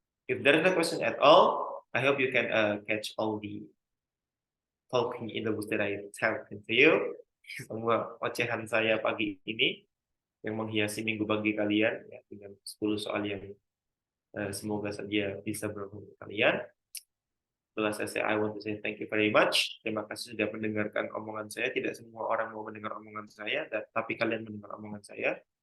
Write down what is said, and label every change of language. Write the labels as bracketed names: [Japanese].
[English] If there is no question at all, I hope you can catch all the talking in the books that I tell to you. [Indonesian] Semua ocehan saya pagi ini yang menghiasi minggu pagi kalian ya, dengan 10 soal yang semoga saja bisa berguna kalian. Setelah selesai, [English] I want to say thank you very much. [Indonesian] Terima kasih sudah mendengarkan omongan saya. Tidak semua orang mau mendengar omongan saya, tapi kalian mendengar omongan saya.